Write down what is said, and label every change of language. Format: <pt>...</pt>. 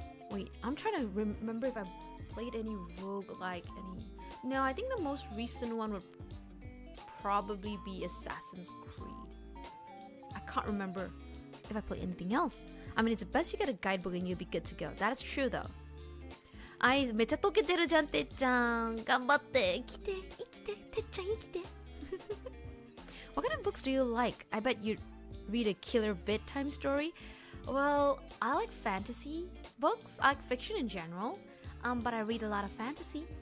<en>Wait, I'm trying to remember if I played any roguelike, any... No, I think the most recent one would probably be Assassin's Creed. I can't remember if I played anything else. I mean, it's best you get a guidebook and you'll be good to go. That is true though.</en> <ja>あい、めっちゃ溶けてるじゃん、てっちゃん。頑張って。生きて、てっちゃん生きて。</ja> <en>What kind of books do you like? I bet you read a killer bedtime story. Well, I like fantasy books. I like fiction in general. But I read a lot of fantasy.</en>